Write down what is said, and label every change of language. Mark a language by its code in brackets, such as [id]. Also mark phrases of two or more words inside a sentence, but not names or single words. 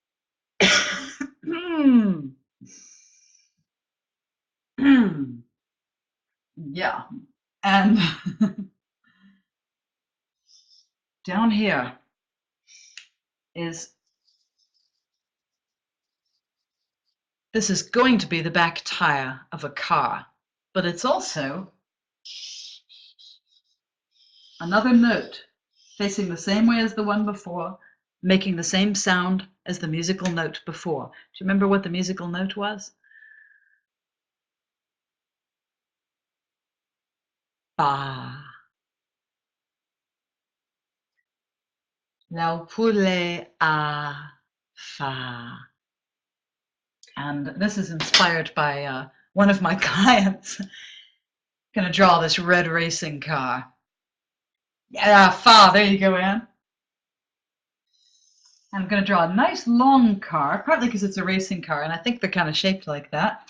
[en] Yeah, and down here is, this is going to be the back tire of a car, but it's also another note facing the same way as the one before, making the same sound as the musical note before. Do you remember what the musical note was? fa. Laupule a fa. And this is inspired by one of my clients. Going to draw this red racing car. Yeah, fa, there you go, Anne. I'm going to draw a nice long car, partly because it's a racing car, and I think they're kind of shaped like that.